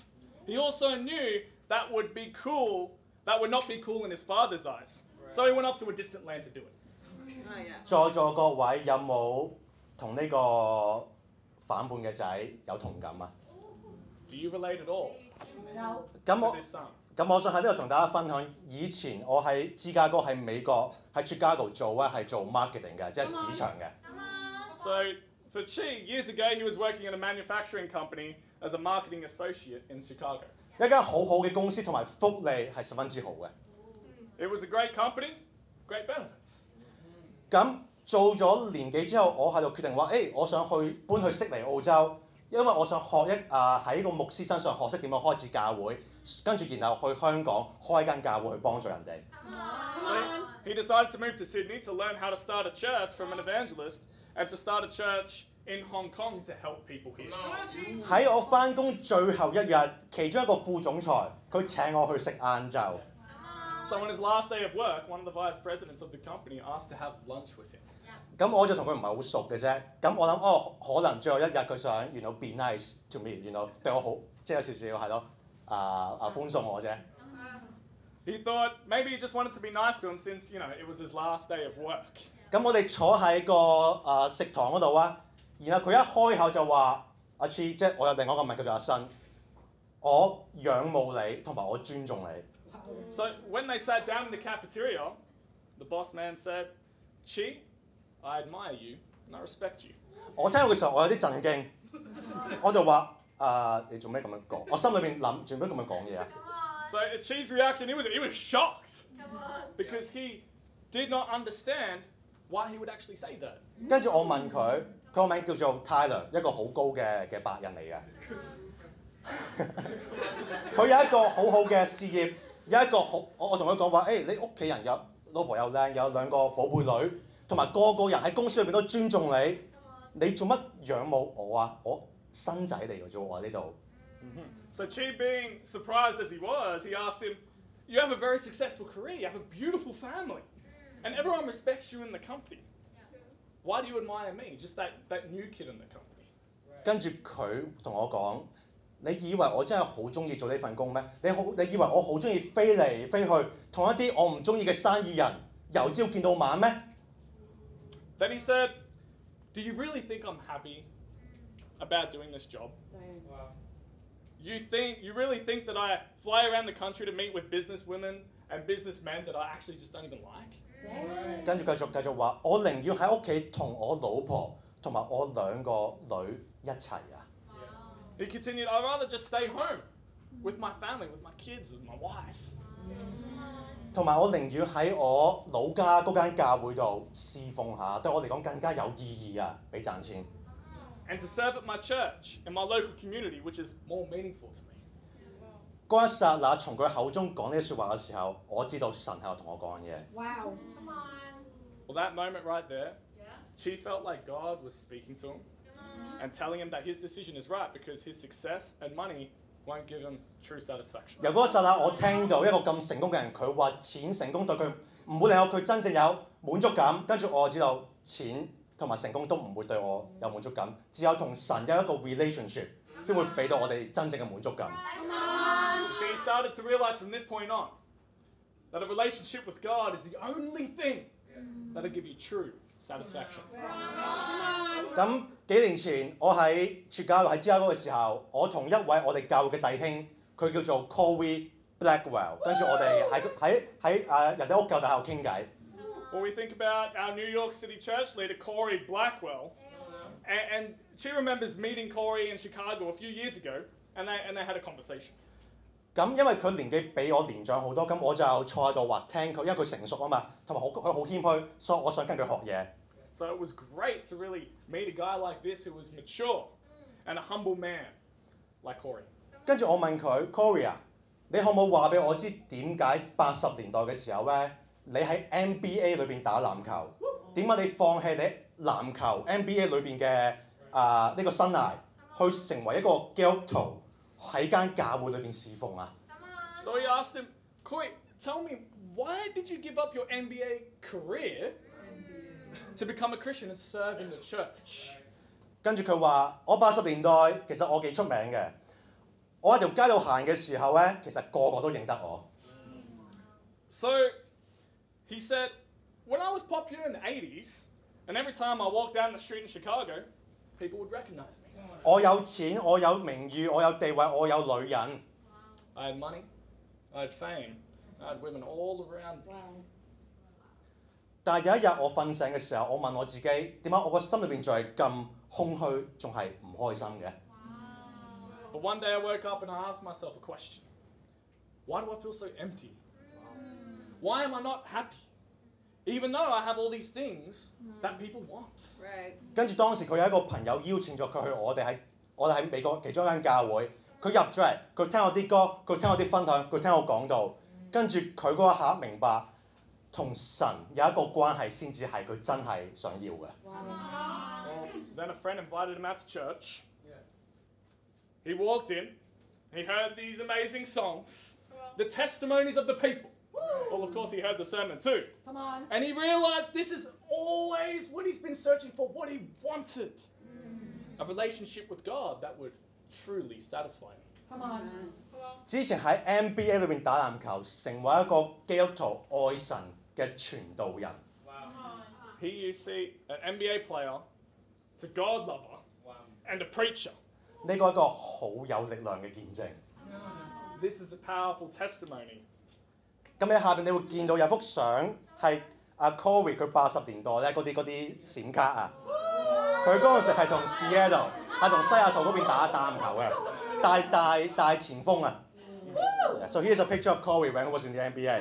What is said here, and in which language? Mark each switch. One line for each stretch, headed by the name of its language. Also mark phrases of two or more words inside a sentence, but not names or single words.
English: He also knew that would not be cool in his father's eyes. So he went off to a distant land to do it.
Cantonese: 在座各位有冇同呢個反叛嘅仔有同感啊？
English: Do you relate at all
Cantonese: 咁
English: to
Cantonese: 我
English: this son?
Cantonese: 咁我想喺呢度同大家分享，以前我喺芝加哥喺美國喺 Chicago 做咧係做 marketing 嘅，即係市場嘅。
English: So for Chi, years ago, he was working in a manufacturing company as a marketing associate in Chicago.
Cantonese: 一間好好嘅公司同埋福利係十分之好嘅。
English: It was a great company, great benefits.
Cantonese: 咁做咗年幾之後，我喺度決定話，我想搬去悉尼澳洲，因為我想喺個牧師身上學識點樣開始教會，跟住然後去香港開一間教會去幫助人哋。
English: So he decided to move to Sydney to learn how to start a church from an evangelist and to start a church in Hong Kong to help people here.
Cantonese: 喺我翻工最後一日，其中一個副總裁佢請我去食晏晝。
English: So on his last day of work, one of the vice presidents of the company asked to have lunch with him.
Cantonese: 咁我就同佢唔係好熟嘅啫。咁我諗可能最後一日佢想
English: be nice to me，
Cantonese: 對我好，即係有少少係咯，歡送我啫。
English: He thought maybe he just wanted to be nice to him since, it was his last day of work.
Cantonese: 咁我哋坐喺個食堂嗰度啊，然後佢一開口就話阿 Chi， 即係我有另外一個名叫做阿新，我仰慕你同埋我尊重你。
English: So when they sat down in the cafeteria, the boss man said, Chi, I admire you and I respect you.
Cantonese: 我聽到嘅時候我有啲震驚，我就話你做咩咁樣講？我心裏邊諗做咩咁樣講嘢啊？
English: So Chi's reaction, he was shocked because he did not understand why he would actually say that.
Cantonese: 跟住我問佢，佢個名叫做 Tyler， 一個好高嘅白人嚟嘅。佢有一個好好嘅事業，有一個好，我同佢講話，你屋企人有老婆又靚，有兩個寶貝女，同埋個個人喺公司裏邊都尊重你，你做乜仰慕我啊？我新仔嚟嘅啫喎，呢度。
English: So Chi, being surprised as he was, he asked him, you have a very successful career, you have a beautiful family, and everyone respects you in the company. Why do you admire me, just that new kid in the company?
Cantonese: 跟住佢同我講，你以為我真係好中意做呢份工咩？你以為我好中意飛嚟飛去，同一啲我唔中意嘅生意人由朝見到晚咩？
English: Then he said, do you really think I'm happy about doing this job? You really think that I fly around the country to meet with businesswomen and businessmen that I actually just don't even like?
Cantonese: 跟住繼續話，我寧願喺屋企同我老婆同埋我兩個女一齊啊！
English: He continued, I'd rather just stay home with my family, with my kids, with my wife.
Cantonese: 同埋我寧願喺我老家嗰間教會度侍奉下，對我嚟講更加有意義啊！比賺錢。
English: And to serve at my church, in my local community, which is more meaningful to me.
Cantonese: 嗰一剎那，從佢口中講呢啲説話嘅時候，我知道神係同我講嘢。
English: Wow. Come on. Well, that moment right there, Chi felt like God was speaking to him and telling him that his decision is right because his success and money won't give him true satisfaction.
Cantonese: 由嗰個剎那，我聽到一個咁成功嘅人，佢話錢成功對佢唔會令到佢真正有滿足感。跟住我就知道錢同埋成功都唔會對我有滿足感，只有同神有一個 relationship 先會俾到我哋真正嘅滿足感。
English: So he started to realize from this point on that a relationship with God is the only thing that'll give you true satisfaction.
Cantonese: 咁幾年前，我喺傳教喺芝加哥嘅時候，我同一位我哋教會嘅弟兄，佢叫做 Corey Blackwell，跟住我哋喺人哋屋教大學傾偈。
English: Well, we think about our New York City church leader, Corey Blackwell, and she remembers meeting Corey in Chicago a few years ago, and they had a conversation.
Cantonese: 咁因為佢年紀比我年長好多，咁我就坐喺度話聽佢，因為佢成熟啊嘛，同埋佢好謙虛，所以我想跟佢學嘢。
English: So it was great to really meet a guy like this who was mature and a humble man like Corey.
Cantonese: 跟住我問佢 Corey 啊，你可唔可以話俾我知點解80年代嘅時候咧，你喺 NBA 裏邊打籃球，點解你放棄你籃球 NBA 裏邊嘅呢個生涯，去成為一個基督徒喺間教會裏邊侍奉啊？
English: So he asked him, Corey, tell me, why did you give up your NBA career to become a Christian and serve in the church?
Cantonese: 跟住佢話：我80年代其實我幾出名嘅，我喺條街度行嘅時候咧，其實個個都認得我。
English: So he said, when I was popular in the 80s, and every time I walked down the street in Chicago, people would recognize me.
Cantonese: 我有錢，我有名譽，我有地位，我有女人。
English: I had money, I had fame, I had women all around me. 但係有一日我瞓醒嘅時候，我問我自己點解我個心裏邊仲係咁空虛，仲係唔開心嘅？ But one day I woke up and I asked myself a question. Why do I feel so empty? Why am I not happy? Even though I have all these things that people want.
Cantonese: 跟住當時佢有一個朋友邀請咗佢去我哋喺美國其中一間教會，佢入咗嚟，佢聽我啲歌，佢聽我啲分享，佢聽我講道，跟住佢嗰一刻明白，同神有一個關係先至係佢真係想要嘅。
English: Well, then a friend invited him out to church. He walked in, he heard these amazing songs, the testimonies of the people. Well, of course, he heard the sermon too. Come on. And he realized this is always what he's been searching for, what he wanted. A relationship with God that would truly satisfy him. Come on.
Cantonese: 之前喺 NBA 裏邊打籃球，成為一個基督徒愛神嘅傳道人。
English: Here you see an NBA player, a God lover, and a preacher.
Cantonese: 呢個係一個好有力量嘅見證。
English: This is a powerful testimony.
Cantonese: 咁喺下邊你會見到有幅相係阿 Corey 佢80年代咧嗰啲閃卡啊，佢嗰陣時係同 Seattle 係同西雅圖嗰邊打籃球嘅，大前鋒啊。
English: So here's a picture of Corey when he was in the NBA。